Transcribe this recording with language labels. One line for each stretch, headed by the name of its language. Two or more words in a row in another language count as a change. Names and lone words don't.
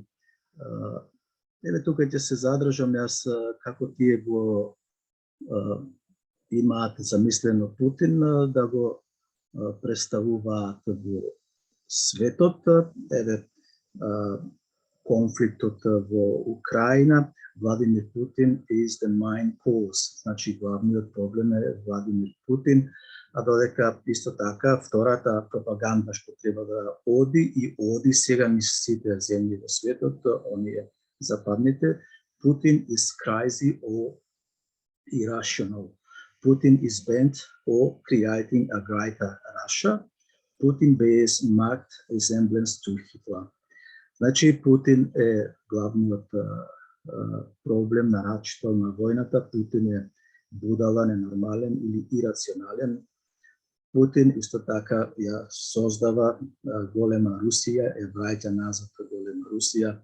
Macedonian: Еве тука ќе се задржам јас како тие го имаат замислено Путин да го представуваат во светот. Еве конфликтот во Украина, Владимир Путин
English: is the main cause.
Macedonian: Значи главниот проблем е Владимир Путин, а додека исто така втората пропаганда што треба да оди сега низ сите земји во светот, оние западните,
English: Putin is crazy or irrational. Putin is bent on creating a greater Russia. Putin bears marked resemblance to Hitler.
Macedonian: Значи Путин е главниот проблем на рачето на војната. Путин е будала, ненормален или ирационален. Путин исто така ја создава голема Русија, ја враќа назад голема Русија.